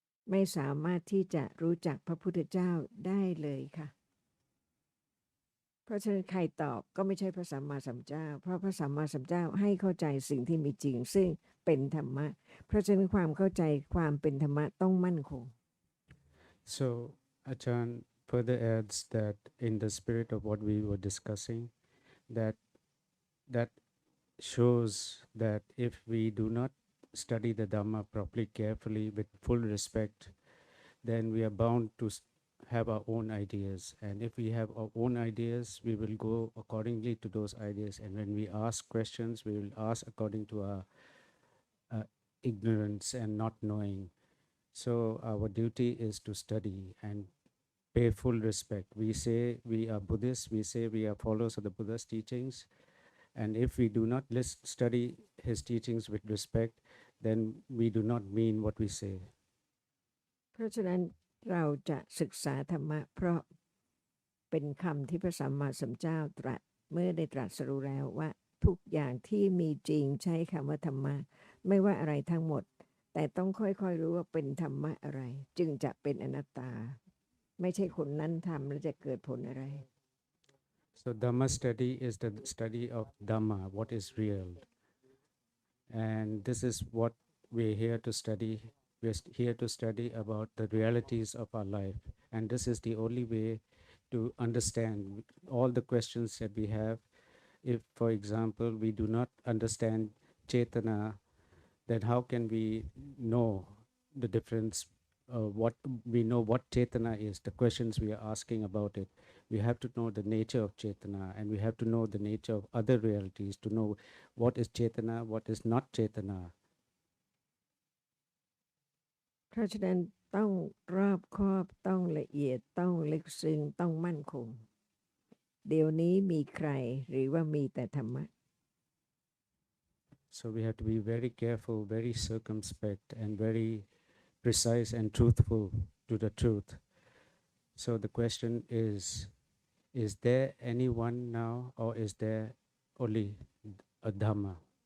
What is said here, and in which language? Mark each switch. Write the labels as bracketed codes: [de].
[th] ไม่สามารถที่จะรู้จักพระพุทธเจ้าได้เลยค่ะเพราะฉะนั้นใครตอบก็ไม่ใช่พระสัมมาสัมพุทธเจ้าเพราะพระสัมมาสัมพุทธเจ้าให้เข้าใจสิ่งที่มีจริงซึ่งเป็นธรรมะเพราะฉะนั้นความเข้าใจความเป็นธรรมะต้องมั่นคง [en] So Ajahn further adds that in the spirit of what we were discussing, that that shows that if we do not study the Dhamma properly, carefully, with full respect, then we are bound to have our own ideas. And if we have our own ideas, we will go accordingly to those ideas. And when we ask questions, we will ask according to our ignorance and not knowing. So our duty is to study and pay full respect. We say we are Buddhists, we say we are followers of the Buddha's teachings. And if we do not study his teachings with respect, then we do not mean what we say. [th] เพราะฉะนั้นเราจะศึกษาธรรมะเพราะเป็นคำที่พระสัมมาสัมพุทธเจ้าตรัสเมื่อได้ตรัสรู้แล้วว่าทุกอย่างที่มีจริงใช้คำว่าธรรมะไม่ว่าอะไรทั้งหมดแต่ต้องค่อยๆรู้ว่าเป็นธรรมะอะไรจึงจะเป็นอนัตตาไม่ใช่คนนั้นทำแล้วจะเกิดผลอะไร [en] So Dhamma study is the study of Dhamma, what is real. And this is what we're here to study. We're here to study about the realities of our life. And this is the only way to understand all the questions that we have. If, for example, we do not understand Chetana, then how can we know the difference? What we know what Chetana is, the questions we are asking about it. We have to know the nature of Chetana, and we have to know the nature of other realities to know what is Chetana, what is not Chetana. [th] เพราะฉะนั้นต้องรอบคอบต้องละเอียดต้องลึกซึ้งต้องมั่นคงเดี๋ยวนี้มีใครหรือว่ามีแต่ธรรมะ [en] So we have to be very careful, very circumspect, and very precise and truthful to the truth. So the question is there anyone now, or is there only a Dhamma?